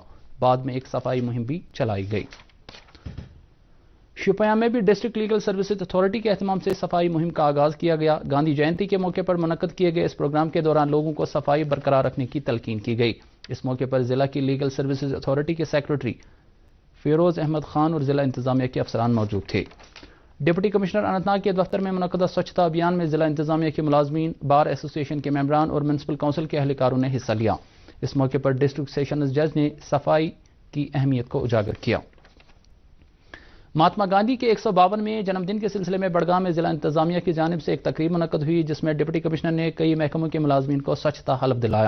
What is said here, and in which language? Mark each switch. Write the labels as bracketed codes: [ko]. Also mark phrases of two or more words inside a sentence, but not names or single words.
[ur] بعد میں ایک صفائی مہم بھی چلائی گئی۔ شوپیاں میں بھی ڈسٹرکٹ لیگل سروسز اتھارٹی کے اہتمام سے صفائی مہم کا آغاز کیا گیا۔ گاندھی جینتی کے موقع پر منعقد کیے گئے اس پروگرام کے دوران لوگوں کو صفائی برقرار رکھنے کی تلقین کی گئی۔ اس موقع پر ضلع کی لیگل سروسز اتھارٹی کے سیکرٹری فیروز احمد خان اور ضلع انتظامیہ کے افسران موجود تھے۔ ڈپٹی کمشنر اننت ناگ کے دفتر میں منعقدہ سوچھتا ابھیان میں ضلع انتظامیہ کے ملازمین، بار ایسوسی ایشن کے ممبران اور میونسپل کونسل کے اہلکاروں نے حصہ لیا۔ اس موقع پر ڈسٹرکٹ سیشنز جج نے صفائی کی اہمیت کو اجاگر کیا۔ مہاتما گاندھی کے 152ویں جنم دن کے سلسلے میں بڑگام میں ضلع انتظامیہ کی جانب سے ایک تقریب منعقد ہوئی، جس میں ڈپٹی کمشنر نے کئی محکموں کے ملازمین کو سوچھتا حلف دلایا۔